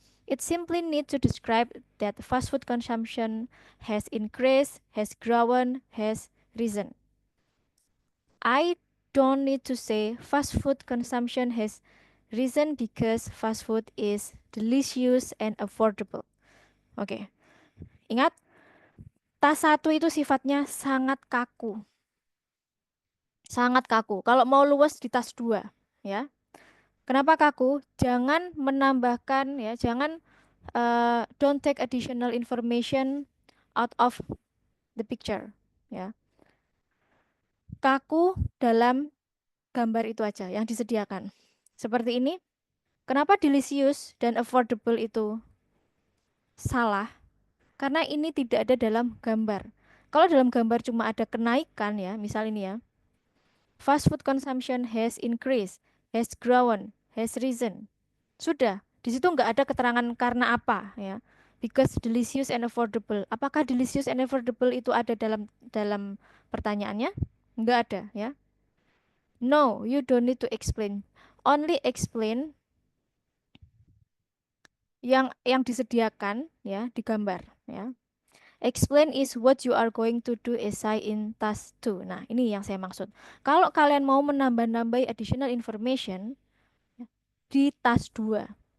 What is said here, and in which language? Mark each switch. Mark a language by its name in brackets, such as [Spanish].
[English] It simply needs to describe that fast food consumption has increased, has grown, has risen. I don't need to say fast food consumption has risen because fast food is delicious and affordable. [Indonesian] Oke, ingat, tas 1 itu sifatnya sangat kaku. Sangat kaku. Kalau mau luwes di tas 2, ya. Kenapa kaku? Jangan menambahkan, ya, jangan [English] don't take additional information out of the picture, ya. [Indonesian] Kaku dalam gambar itu aja yang disediakan. Seperti ini. Kenapa delicious dan affordable itu salah? Karena ini tidak ada dalam gambar. Kalau dalam gambar cuma ada kenaikan, ya, misal ini, ya. [English] Fast food consumption has increased, has grown, has risen. [Indonesian] Sudah, di situ nggak ada keterangan karena apa, ya. [English] Because delicious and affordable. [Indonesian] Apakah delicious and affordable itu ada dalam pertanyaannya? Nggak ada, ya. [English] No, you don't need to explain. Only explain [Indonesian] yang disediakan, ya, di gambar, ya. [English] Explain is what you are going to do essay in task 2. [Indonesian] Nah, ini yang saya maksud. Kalau kalian mau menambah-nambahi additional information, ya, di task 2.